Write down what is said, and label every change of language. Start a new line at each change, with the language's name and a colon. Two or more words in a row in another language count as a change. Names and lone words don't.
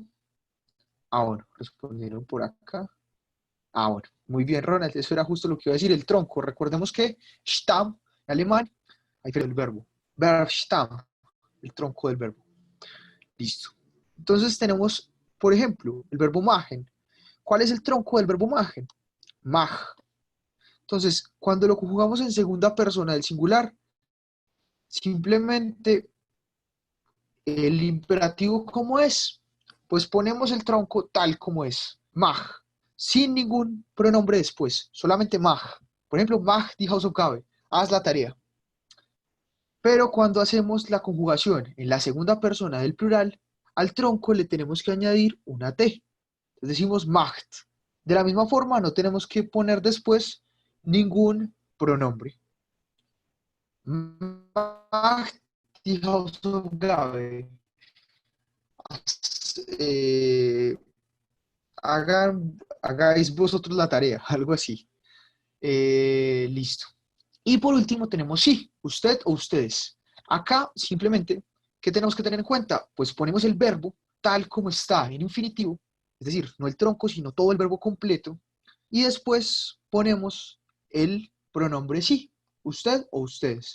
Spanish: Ah, bueno, respondieron por acá. Ah, bueno, muy bien, Ronald, eso era justo lo que iba a decir, el tronco. Recordemos que Stamm, en alemán, ahí fue el verbo. Verbstamm, el tronco del verbo. Listo. Entonces tenemos, por ejemplo, el verbo machen. ¿Cuál es el tronco del verbo machen? Mach. Entonces, cuando lo conjugamos en segunda persona del singular, simplemente el imperativo como es, pues ponemos el tronco tal como es, mach, sin ningún pronombre después, solamente mach. Por ejemplo,
German: mach die Hausaufgabe,
Spanish: haz la tarea. Pero cuando hacemos la conjugación en la segunda persona del plural, al tronco le tenemos que añadir una T. Entonces decimos macht. De la misma forma, no tenemos que poner después ningún pronombre.
German: Macht die Hausaufgabe.
Spanish: Eh, hagáis vosotros la tarea, algo así. Listo. Y por último tenemos sí, usted o ustedes. Acá simplemente, ¿qué tenemos que tener en cuenta? Pues ponemos el verbo tal como está en infinitivo, es decir, no el tronco, sino todo el verbo completo, y después ponemos el pronombre sí, usted o ustedes.